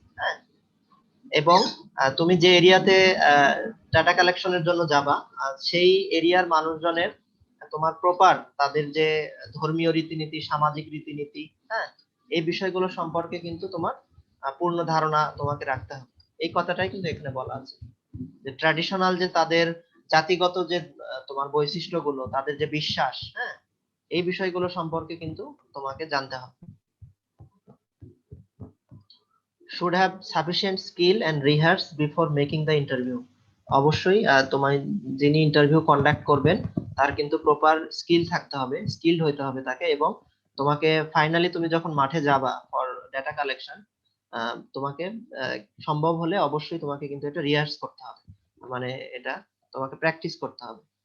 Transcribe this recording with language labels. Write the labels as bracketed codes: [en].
[bn] হ্যাঁ, এবং তুমি যে এরিয়াতে ডাটা কালেকশনের জন্য যাবা, সেই এরিয়ার মানুষজনের তোমার প্রপার তাদের যে ধর্মীয় রীতিনীতি, সামাজিক রীতিনীতি, হ্যাঁ, এই বিষয়গুলো সম্পর্কে কিন্তু তোমার পূর্ণ ধারণা তোমাকে রাখতে হবে। এই কথাটাই কিন্তু এখানে বলা আছে যে ট্র্যাডিশনাল যে তাদের জাতিগত যে তোমার বৈশিষ্ট্যগুলো, তাদের যে বিশ্বাস, হ্যাঁ, এই বিষয়গুলো সম্পর্কে কিন্তু তোমাকে জানতে হবে। [en] Should have sufficient skill and rehearse before making the interview. [bn] অবশ্যই তোমার যিনি ইন্টারভিউ কন্ডাক্ট করবেন তার কিন্তু প্রপার স্কিল থাকতে হবে, স্কিলড হইতে হবে তাকে, এবং তোমাকে ফাইনালি তুমি যখন মাঠে যাবা [en] for data collection, [bn] তোমাকে সম্ভব হলে অবশ্যই তোমাকে কিন্তু এটা রিহার্স করতে হবে, মানে এটা তোমাকে প্র্যাকটিস করতে হবে।